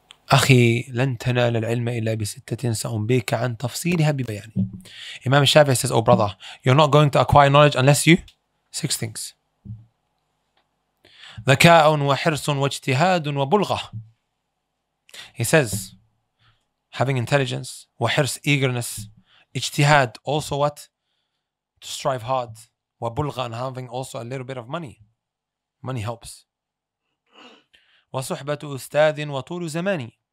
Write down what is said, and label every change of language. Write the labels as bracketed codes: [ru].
[ar] أخي لن تنال العلم إلا بستة سأنبيك عن تفصيلها ببيان. [en] Imam Shafi'i says, oh brother, you're not going to acquire knowledge unless you 6 things. [ar] ذكاء وحرص واجتهاد وبلغة. [en] He says, having intelligence, وحرص, eagerness, اجتهاد, also what? To strive hard. وبلغة, and having also a little bit of money. Money helps. [ar] وصحبة أستاذ وطول زماني.